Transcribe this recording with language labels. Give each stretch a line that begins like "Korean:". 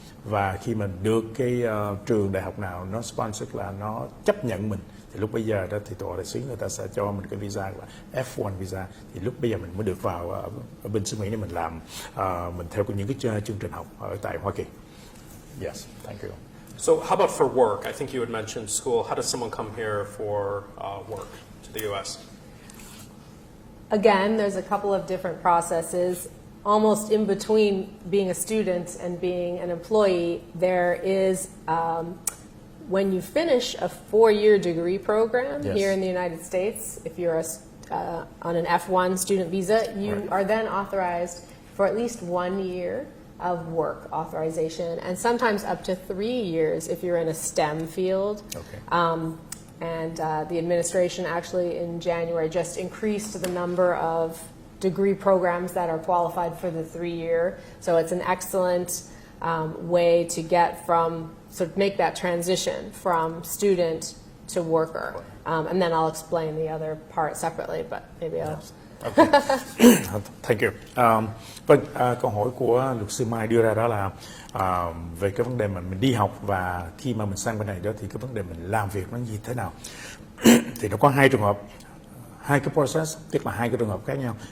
Vietnamese: Và khi mình được cái trường đại học nào nó sponsor, là nó chấp nhận mình, thì lúc bây giờ đó thì tòa đại sứ người ta sẽ cho mình cái visa là F1 visa. Thì lúc bây giờ mình mới được vào ở bên xứ Mỹ để mình làm, mình theo những cái chương trình học ở tại Hoa Kỳ.
English: Yes, thank you. So how about for work? I think you had mentioned school. How does someone come here for work to the U.S.? Again, there's a couple of different processes. Almost in between being a student and being an employee, there is, when you finish a 4-year degree program here in the United States, if you're on an F1 student visa, you are then authorized for at least 1 year of work authorization, and sometimes up to 3 years if you're in a STEM field. And the administration actually in January just increased the number of degree programs that are qualified for the 3-year. So it's an excellent way to get from, sort of make that transition from student to worker. And then I'll explain the other part separately, but maybe I'll... Okay. Thank you.
Vietnamese: Vâng, câu hỏi của luật sư Mai đưa ra đó là về cái vấn đề mà mình đi học và khi mà mình sang bên này đó thì cái vấn đề mình làm việc nó như thế nào. Thì nó có hai trường hợp, hai cái process, tức là hai cái trường hợp khác nhau.